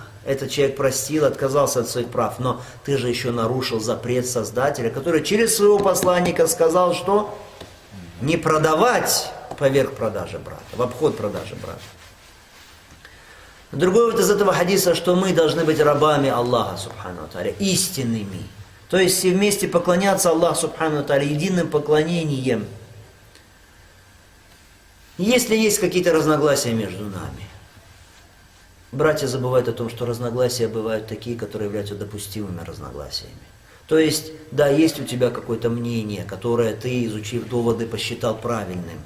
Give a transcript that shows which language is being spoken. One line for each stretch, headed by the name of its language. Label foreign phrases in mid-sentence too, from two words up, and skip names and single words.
Russian: Этот человек простил, отказался от своих прав, но ты же еще нарушил запрет Создателя, который через своего посланника сказал, что не продавать поверх продажи брата, в обход продажи брата. Другой вывод из этого хадиса, что мы должны быть рабами Аллаха,
Arabic: سبحانه وتعالى,
Russian: истинными. То есть все вместе поклоняться Аллаху,
Arabic: سبحانه وتعالى,
Russian: единым поклонением. Если есть какие-то разногласия между нами, братья забывают о том, что разногласия бывают такие, которые являются допустимыми разногласиями. То есть, да, есть у тебя какое-то мнение, которое ты, изучив доводы, посчитал правильным.